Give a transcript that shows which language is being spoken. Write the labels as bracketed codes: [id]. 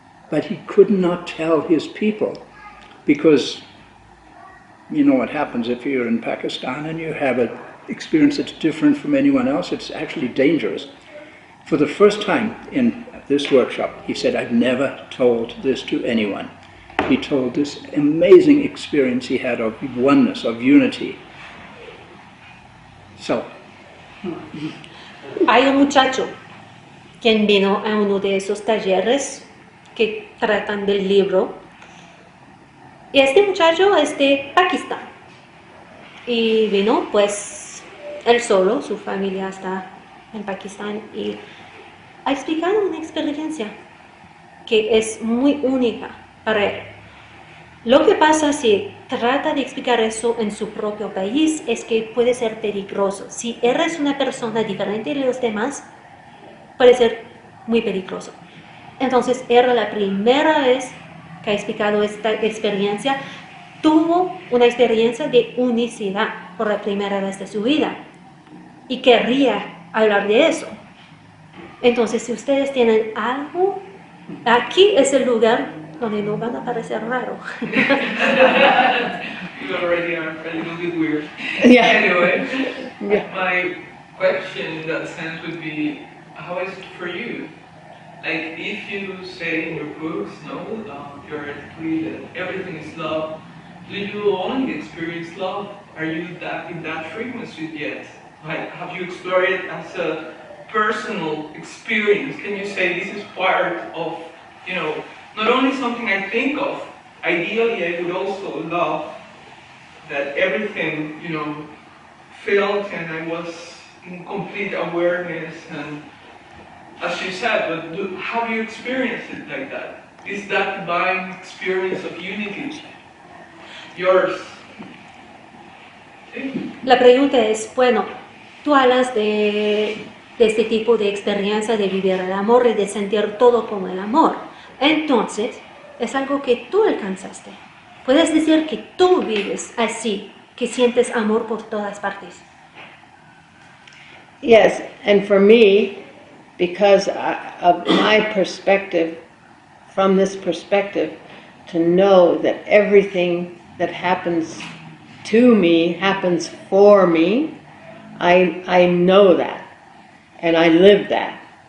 [en] But he could not tell his people because you know what happens if you're in Pakistan and you have an experience that's different from anyone else. It's actually dangerous. For the first time in this workshop, he said, I've never told this to anyone. He told this amazing experience he had of oneness, of unity. So. [es] Hay un muchacho quien vino a uno de esos talleres que tratan del libro. Y este muchacho es de Pakistán. Y vino pues él solo, su familia está en Pakistán y ha explicado una experiencia que es muy única para él. Lo que pasa si trata de explicar eso en su propio país es que puede ser peligroso. Si eres una persona diferente de los demás, puede ser muy peligroso. Entonces, era la primera vez que ha explicado esta experiencia. Tuvo una experiencia de unicidad por la primera vez de su vida y querría hablar de eso. Entonces, si ustedes tienen algo, aquí es el lugar donde no van a parecer raro. [en] You already are a little bit weird. Yeah. Anyway, Yeah. my question in that sense would be, how is it for you? Like, if you say in your books, no, theoretically, that everything is love, do you only experience love? Are you in that frequency yet? Like, have you explored it as a personal experience? Can you say this is part of, not only something I think of, ideally I would also love that everything, felt and I was in complete awareness and as you said, but have you experienced it like that? Is that divine experience of unity yours? [es] ¿Sí? La pregunta es, bueno, tú hablas de este tipo de experiencia de vivir el amor y de sentir todo como el amor. Entonces, es algo que tú alcanzaste. Puedes decir que tú vives así, que sientes amor por todas partes. [en] Yes, and for me, because of my perspective, from this perspective, to know that everything that happens to me happens for me, I know that, and I live that.